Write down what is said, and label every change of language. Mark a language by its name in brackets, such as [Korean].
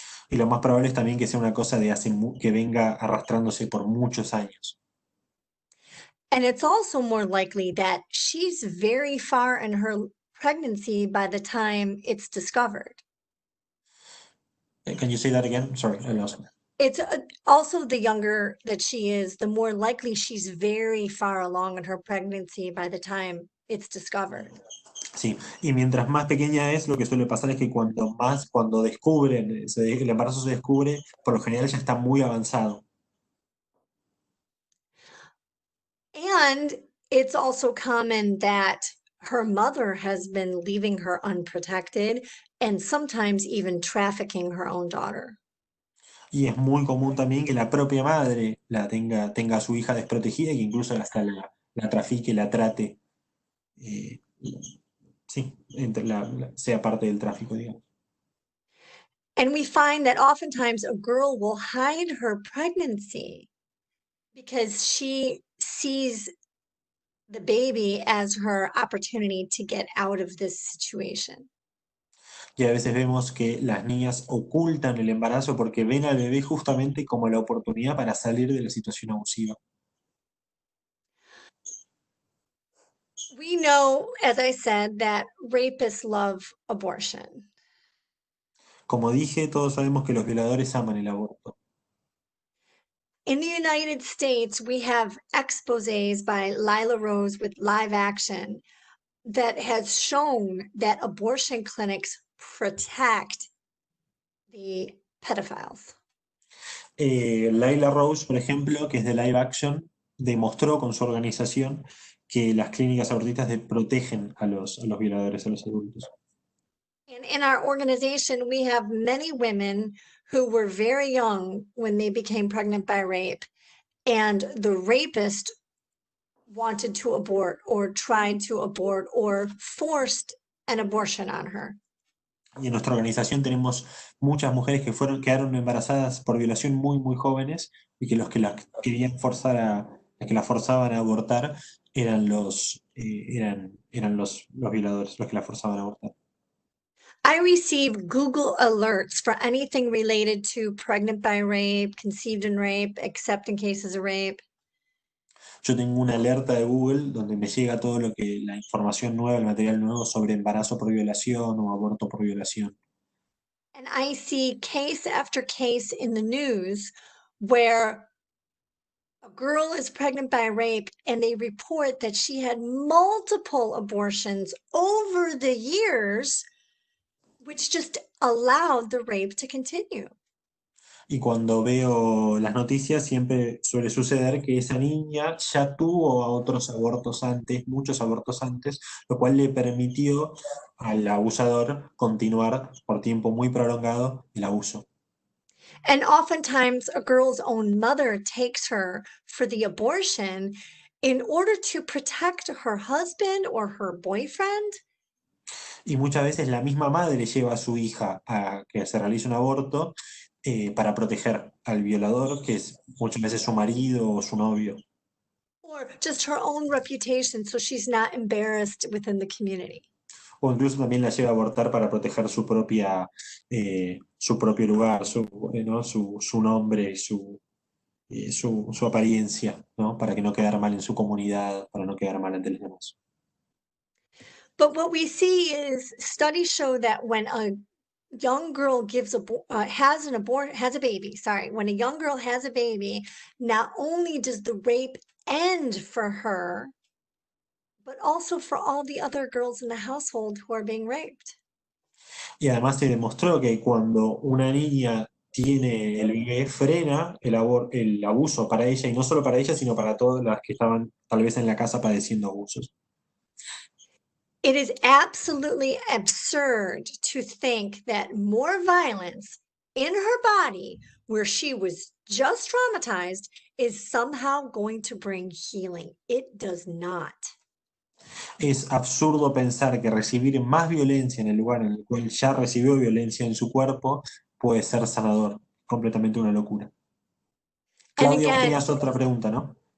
[Spanish] Y lo más probable es también que sea una cosa de que venga arrastrándose por muchos años. [English] And it's also more likely that she's very far in her pregnancy by the time it's discovered. Can you say that again? Sorry, I lost it. It's also the younger that she is, the more likely she's very far along in her pregnancy by the time it's discovered. [Spanish] Sí, y mientras más pequeña es, lo que suele pasar es que cuando descubren, el embarazo se descubre, por lo general ya está muy avanzado. [English] And it's also common that her mother has been leaving her unprotected and sometimes even trafficking her own daughter. [Spanish] Y es muy común también que la propia madre tenga a su hija desprotegida y que incluso hasta la trafique, la trate. Sí, sea parte del tráfico, digamos. [English] And we find that oftentimes a girl will hide her pregnancy because she sees the baby as her opportunity to get out of this situation. [Spanish] Y a veces vemos que las niñas ocultan el embarazo porque ven al bebé justamente como la oportunidad para salir de la situación abusiva. [English] We know, as I said, that rapists love abortion. [Spanish] Como dije, todos sabemos que los violadores aman el aborto. [English] In the United States, we have exposés by Lila Rose with Live Action that has shown that abortion clinics protect the pedophiles. [Spanish] Layla Rose, por ejemplo, que es de Live Action, demostró con su organización que las clínicas abortistas protegen a los violadores, a los adultos. [English] And in our organization, we have many women who were very young when they became pregnant by rape, and the rapist wanted to abort or tried to abort or forced an abortion on her. [Spanish] Y en nuestra organización tenemos muchas mujeres que quedaron embarazadas por violación muy, muy jóvenes, y que los que las querían forzar las que las forzaban a abortar eran los violadores, los que las forzaban a abortar. [English] I receive Google alerts for anything related to pregnant by rape, conceived in rape, except in cases of rape. [Spanish] Yo tengo una alerta de Google donde me llega todo la información nueva, el material nuevo sobre embarazo por violación o aborto por violación. [English] And I see case after case in the news where a girl is pregnant by rape and they report that she had multiple abortions over the years, which just allowed the rape to continue. [Spanish] Y cuando veo las noticias siempre suele suceder que esa niña ya tuvo a otros abortos antes, muchos abortos antes, lo cual le permitió al abusador continuar por tiempo muy prolongado el abuso. [English] And oftentimes a girl's own mother takes her for the abortion in order to protect her husband or her boyfriend. [Spanish] Y muchas veces la misma madre lleva a su hija a que se realice un aborto para proteger al violador, que es muchas veces su marido o su novio. [English] Or just her own reputation, so she's not embarrassed within the community. [Spanish] O incluso también la lleva a abortar para proteger su propio lugar, su nombre, su apariencia, ¿no? Para que no quedara mal en su comunidad, para no quedar mal ante los demás. [English] But what we see is studies show that when a young girl has a baby, when a young girl has a baby, not only does the rape end for her, but also for all the other girls in the household who are being raped. [Spanish] Y además se demostró que cuando una niña tiene el bebé, frena el abuso para ella, y no solo para ella, sino para todas las que estaban tal vez en la casa padeciendo abusos. [English] It is absolutely absurd to think that more violence in her body, where she was just traumatized, is somehow going to bring healing. It does not. [Spanish] Es absurdo pensar que recibir más violencia en el lugar en el cual ya recibió violencia en su cuerpo puede ser sanador. Completamente una locura. Claudia, vos tenías otra pregunta, ¿no?